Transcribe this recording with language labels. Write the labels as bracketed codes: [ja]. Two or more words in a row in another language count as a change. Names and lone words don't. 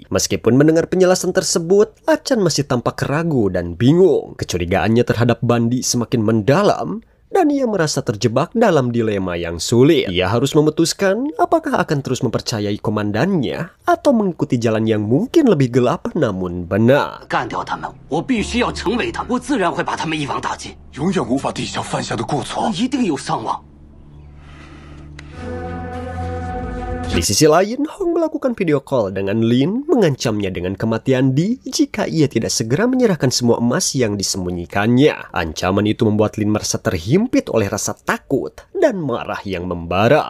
[id] Meskipun mendengar penjelasan tersebut, Achan masih tampak ragu dan bingung. Kecurigaannya terhadap Bandi semakin mendalam, dan ia merasa terjebak dalam dilema yang sulit. Ia harus memutuskan apakah akan terus mempercayai komandannya atau mengikuti jalan yang mungkin lebih gelap namun benar. [zh] 干掉他们，我必须要成为他们，我自然会把他们一网打尽，永远无法抵消犯下的过错。一定有伤亡。 [id] Di sisi lain, Hong melakukan [en] video call [id] dengan Lin, mengancamnya dengan kematian Di jika ia tidak segera menyerahkan semua emas yang disembunyikannya. Ancaman itu membuat Lin merasa terhimpit oleh rasa takut dan marah yang membara.